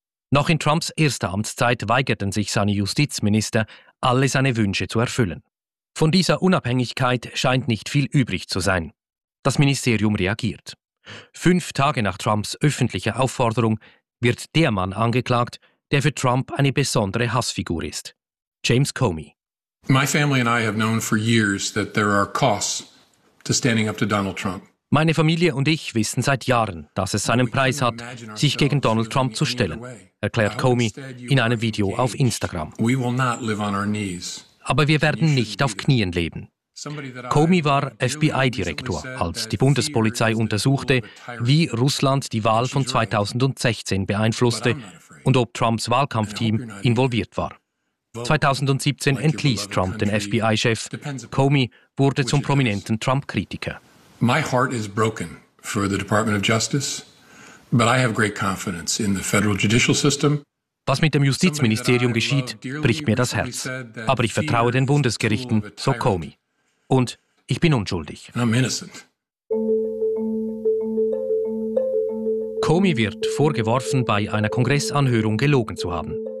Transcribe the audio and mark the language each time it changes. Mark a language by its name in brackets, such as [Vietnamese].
[German] Noch in Trumps erster Amtszeit weigerten sich seine Justizminister, alle seine Wünsche zu erfüllen. Von dieser Unabhängigkeit scheint nicht viel übrig zu sein. Das Ministerium reagiert. 5 Tage nach Trumps öffentlicher Aufforderung wird der Mann angeklagt, der für Trump eine besondere Hassfigur ist, James Comey. [English] My family and I have known for years that there are costs to standing up to Donald Trump. [German] Meine Familie und ich wissen seit Jahren, dass es seinen Preis hat, sich gegen Donald Trump zu stellen, erklärt Comey in einem Video auf Instagram. [English] We will not live on our knees. [German] Aber wir werden nicht auf Knien leben. Comey war FBI-Direktor, als die Bundespolizei untersuchte, wie Russland die Wahl von 2016 beeinflusste und ob Trumps Wahlkampfteam involviert war. 2017 entließ Trump den FBI-Chef. Comey wurde zum prominenten Trump-Kritiker. [English] My heart is broken for the Department of Justice, but I have great confidence in the federal judicial system. [German] Was mit dem Justizministerium geschieht, bricht mir das Herz. Aber ich vertraue den Bundesgerichten, so Comey. Und ich bin unschuldig. [English] I'm innocent. [German] Comey wird vorgeworfen, bei einer Kongressanhörung gelogen zu haben.